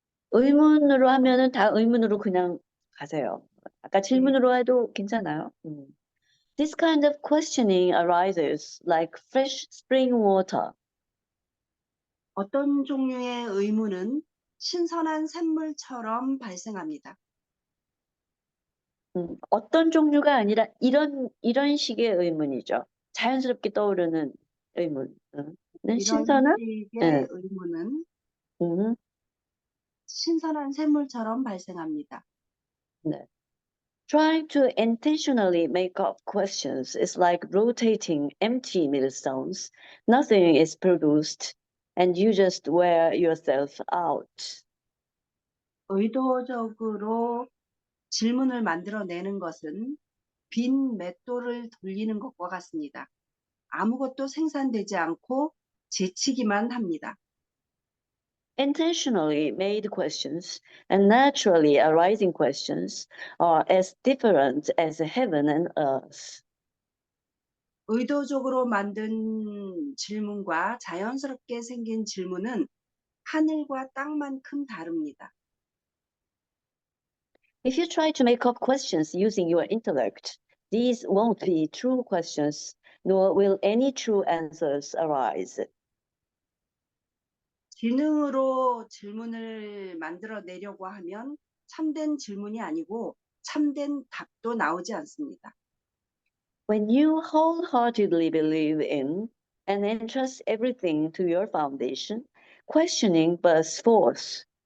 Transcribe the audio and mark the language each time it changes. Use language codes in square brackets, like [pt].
[ko] 의문으로 하면은 다 의문으로 그냥 가세요. 아까 네. 질문으로 해도 괜찮아요. [en] This kind of questioning arises like fresh spring water. [ko] 어떤 종류의 의문은 신선한 샘물처럼 발생합니다. 어떤 종류가 아니라 이런 식의 의문이죠. 자연스럽게 떠오르는 의문. 이런 신선한? 식의 네. 의문은 음, 신선한 샘물처럼 발생합니다. 네. [en] Trying to intentionally make up questions is like rotating empty millstones. Nothing is produced, and you just wear yourself out. [ko] 의도적으로 질문을 만들어내는 것은 빈 맷돌을 돌리는 것과 같습니다. 아무것도 생산되지 않고 제치기만 합니다. [en] Intentionally made questions and naturally arising questions are as different as heaven and earth. [ko] 의도적으로 만든 질문과 자연스럽게 생긴 질문은 하늘과 땅만큼 다릅니다. [en] If you try to make up questions using your intellect, these won't be true questions, nor will any true answers arise. [ko] 지능으로 질문을 만들어내려고 하면 참된 질문이 아니고 참된 답도 나오지 않습니다. [en] When you wholeheartedly believe in and entrust everything to your foundation, questioning bursts forth.